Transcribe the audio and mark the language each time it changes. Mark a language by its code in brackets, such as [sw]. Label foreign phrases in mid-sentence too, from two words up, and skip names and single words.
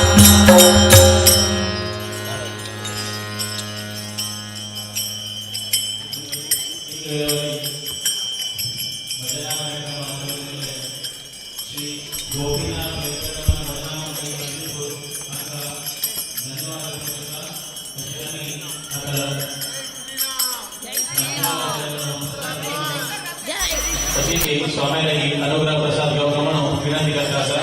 [kn] ಶ್ರೀ ಗೋಪಿನಾಥ ವೆಂಕಟರಮಣ ಭಜನಾ ಮಂಡಳಿ ಬಂದಿದ್ದು ಅಂತ ಧನ್ಯವಾದ [mr] तशी स्वामीलाही अनुग्रह प्रसाद गौरव म्हणून विनंती करत असा.